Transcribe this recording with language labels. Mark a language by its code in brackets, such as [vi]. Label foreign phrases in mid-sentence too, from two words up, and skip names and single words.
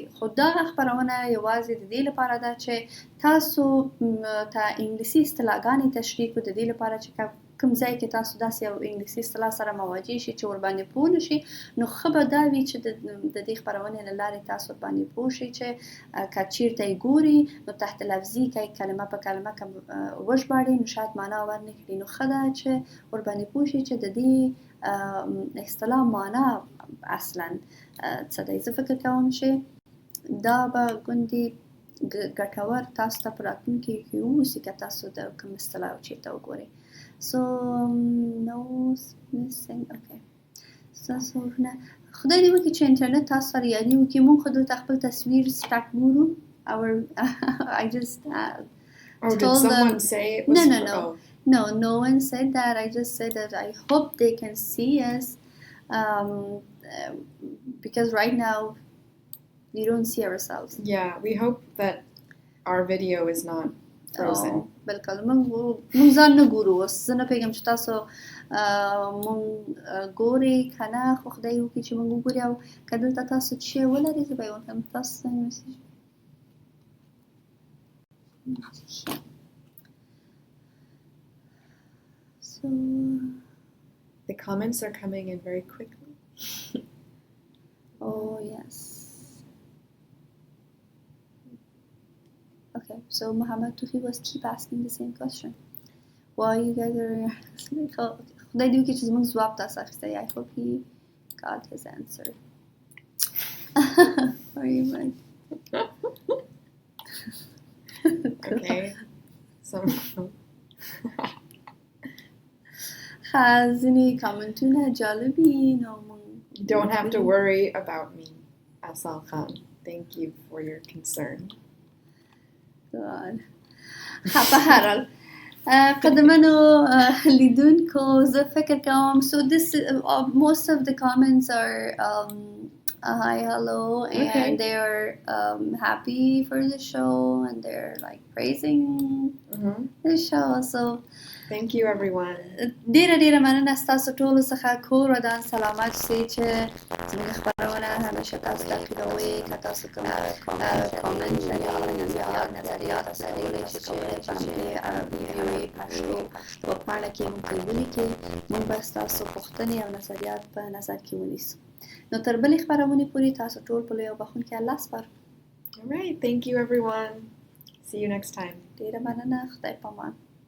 [ps] خو دغه خپرونه یوازې د دې لپاره ده چې تاسو ته انګلیسي اصطلاحګانې تشریح کړو، د دې لپاره چې کوم ځای کې تاسو داسې یو انګلیسي اصطلاح سره مواجه شي چې ورباندې پوه نه شي، نو ښه به دا وي چې د دې خپرونې له لارې تاسو ورباندې پوه شئ چې که چېرته یې ګوري نو تحت لفظي که یې کلمه په کلمه که وژباړي نو شاید معنا ورنه کړي، نو ښه ده چې ورباندې پوه شي چې د دې اصطلاح معنا اصلا څه دی. زه فکر کوم چې دا به ګوندې ګټور تاسو ته په راتلونکي کې واوسي که تاسو د کوم اصطلاح چېرته وګورئ. [en] So no missing. Okay. [ps] تاسو نه خدای دې وکړي چې انټرنیټ تاسو سره یادي وکړي، موږ خو دلته خپل تصویر سټک ګورو. [en] I just did someone say it was No one said that. I just said that I hope they can see us because right now we don't see ourselves. Yeah, we hope that our video is not frozen. [ps] بالکل موږ ځان نه ګورو. اوس زه نه پوهېږم چې تاسو موږ ګورئ که نه، خو خدای وکړي چې موږ وګوري او که دلته تاسو څه شی ولرئ زه به یې ورکړم. تاسو څنګه مسیج So [en] the comments are coming in very quickly. Oh yes. Okay, so Muhammad Tufi was keep asking the same question. Why you guys are [ps] خدای دې وکړي چې زموږ ځواب تاسو اخیستی. [en] I hope he got his answer. Are you right? Okay. So [ps] ځینې کامنټونه جالبي نو [en] you don't have to worry about me, Asal Khan. Thank you for your concern. God. [ps] په هر حال قدمانو لیدونکو زه فکر کوم [en] so this most of the comments are hi, hello, and they're happy for the show and they're like praising the show. So thank you everyone. [ps] ډیره مننه ستاسو ټولو څخه. کور ودان سلامت سئ چې زموږ خپرونه همیشه تاسو تعقیبوئ. که تاسو کوم کامنټ لرئ یا نظریات لرئ چې کولی شئ چې VOA پښتو ویبپاڼه کې موږ ته ولیکئ، موږ به ستاسو پوښتنې او نظریات په نظر کې ونیسو. نو تر بلې خپرونې پورې تاسو ټول په لوی او بخښونکي الله سپارو. [en] All right, thank you everyone. See you next time. [ps] ډیره مننه. خدای پامان.